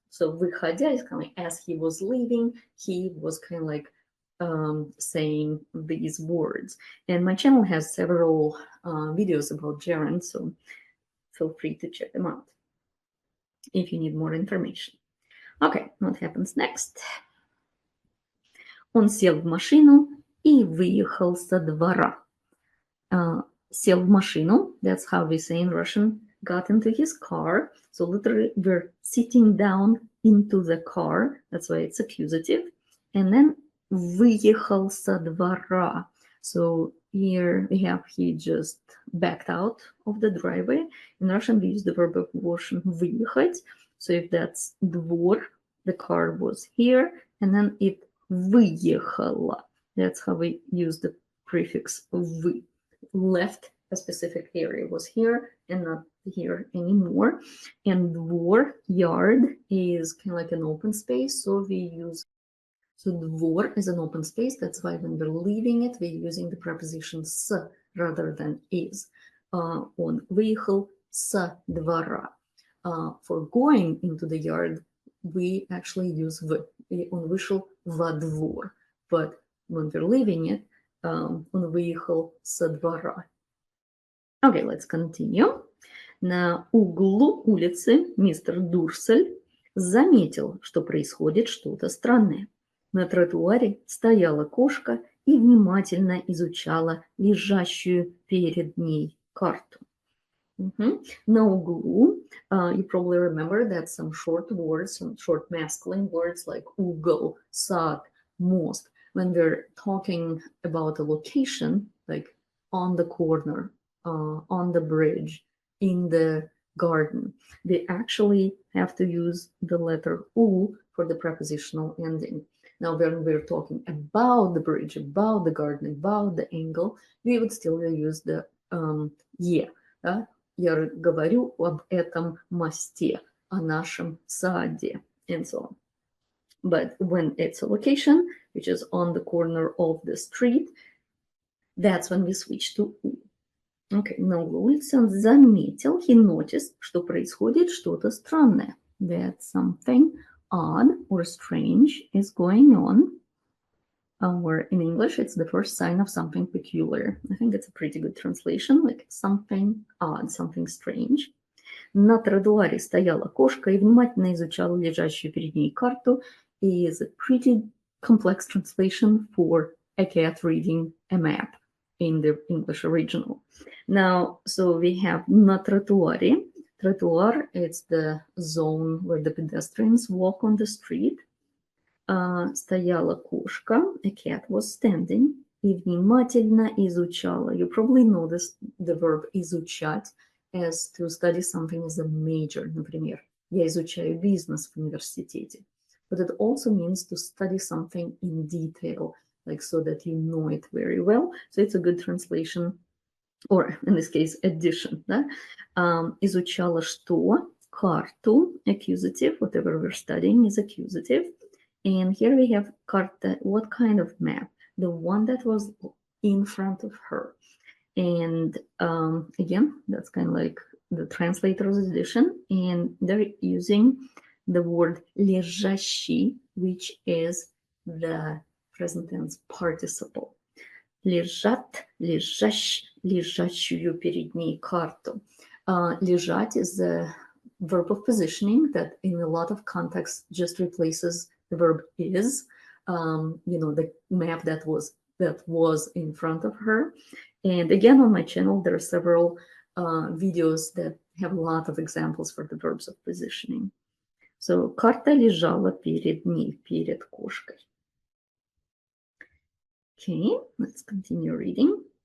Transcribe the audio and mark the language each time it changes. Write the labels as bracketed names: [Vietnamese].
[English] So выходя is kind of like as he was leaving, he was kind of like saying these words. And my channel has several videos about gerunds, so feel free to check them out if you need more information. Okay, what happens next? [Russian] Он сел в машину и выехал со двора. Сел в машину, [English] that's how we say in Russian, got into his car. So literally we're sitting down into the car, that's why it's accusative. And then [Russian] выехал со двора. [English] So here we have he just backed out of the driveway. In Russian we use the verb of motion выехать. So if that's двор, the car was here, and then it выехало. That's how we use the prefix вы. Left a specific area, was here and not here anymore. And двор, yard, is kind of like an open space, so we use, so двор is an open space, that's why when we're leaving it, we're using the preposition с rather than is. [Russian] Он выехал с двора. [English] For going into the yard, we actually use в. [Russian] Он вышел во двор. [English] But when we're leaving it, [Russian] он выехал со двора. [English] Okay, let's continue. [Russian] На углу улицы мистер Дурсель заметил, что происходит что-то странное. На тротуаре стояла кошка и внимательно изучала лежащую перед ней карту. [English] На углу, you probably remember that some short words, some short masculine words like угол, сад, most, when they're talking about a location, like on the corner, on the bridge, in the garden, they actually have to use the letter U for the prepositional ending. Now, when we're talking about the bridge, about the garden, about the angle, we would still use the е. [Russian] Я говорю об этом мосте, о нашем саде, [English] and so on. But when it's a location, which is on the corner of the street, that's when we switch to U. Okay, [Russian] на углу улицы он заметил, [English] he noticed, [Russian] что происходит что-то странное. [English] That something odd or strange is going on. Or in English, it's the first sign of something peculiar. I think it's a pretty good translation, like something odd, something strange. [Russian] На тротуаре стояла кошка и внимательно изучала лежащую перед ней карту. [English] Is a pretty complex translation for a cat reading a map. in the English original. Now, so we have на тротуаре. Trottoir, it's the zone where the pedestrians walk on the street. [Russian] Стояла кошка, [English] a cat was standing, [Russian] и внимательно изучала. [English] You probably know this, the verb изучать as to study something as a major, например. [Russian] Я изучаю бизнес в университете. [English] But it also means to study something in detail, like so that you know it very well. So it's a good translation, or in this case, addition. [Russian] Да? Изучала что? Карту, [English] accusative, whatever we're studying is accusative. And here we have карта. What kind of map? The one that was in front of her. And again, that's kind of like the translator's edition. And they're using the word лежащий, which is the present tense participle. [Russian] Лежат, лежащ, лежащую перед ней карту. [English] Лежать is the verb of positioning that in a lot of contexts just replaces the verb is, the map that was in front of her. And again, on my channel, there are several videos that have a lot of examples for the verbs of positioning. So, [Russian] карта лежала перед ней, перед кошкой. [English] Okay, let's continue reading.